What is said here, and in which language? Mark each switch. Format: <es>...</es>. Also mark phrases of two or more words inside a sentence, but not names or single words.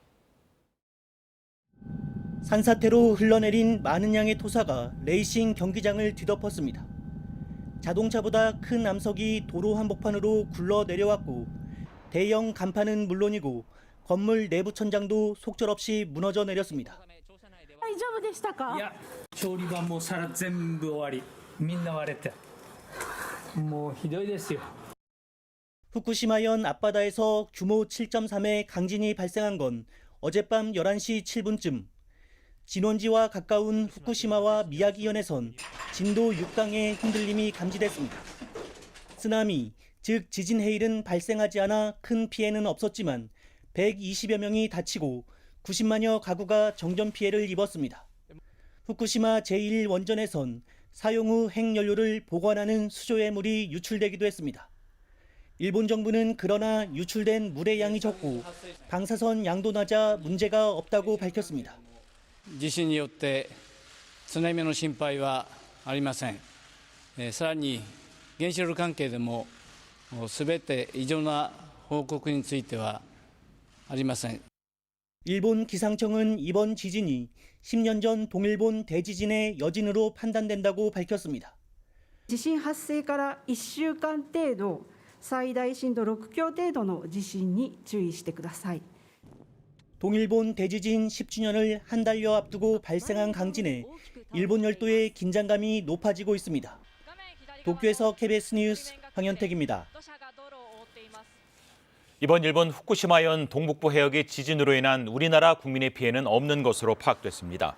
<ko>산사태로 흘러내린 많은 양의 토사가 레이싱 경기장을 뒤덮었습니다. 자동차보다 큰 암석이 도로 한복판으로 굴러 내려왔고 대형 간판은 물론이고 건물 내부 천장도 속절없이 무너져 내렸습니다.</ko> <ja>大丈夫でしたか？いや、調理場も皿全部終わり、みんな割れて、もうひどいですよ。</ja> <ko>후쿠시마현 앞바다에서 규모 7.3의 강진이 발생한 건 어젯밤 11시 7분쯤. 진원지와 가까운 후쿠시마와 미야기현에선 진도 6강의 흔들림이 감지됐습니다. 쓰나미, 즉 지진 해일은 발생하지 않아 큰 피해는 없었지만 120여 명이 다치고 90만여 가구가 정전 피해를 입었습니다. 후쿠시마 제1원전에선 사용 후 핵연료를 보관하는 수조의 물이 유출되기도 했습니다. 일본 정부는 그러나 유출된 물의 양이 적고 방사선 양도 낮아 문제가 없다고 밝혔습니다.</ko> <ja>地震によって津波の心配はありません。さらに原子力関係でもすべて異常な報告についてはありません。</ja> <ko>일본 기상청은 이번 지진이 10년 전 동일본 대지진의 여진으로 판단된다고 밝혔습니다.</ko> <ja>地震発生から1週間程度、最大震度6強程度の地震に注意してください。</ja> <ko>동일본 대지진 10주년을 한 달여 앞두고 발생한 강진에 일본 열도의 긴장감이 높아지고 있습니다. 도쿄에서 KBS 뉴스 황현택입니다. 이번 일본 후쿠시마현 동북부 해역의 지진으로 인한 우리나라 국민의 피해는 없는 것으로 파악됐습니다.</ko>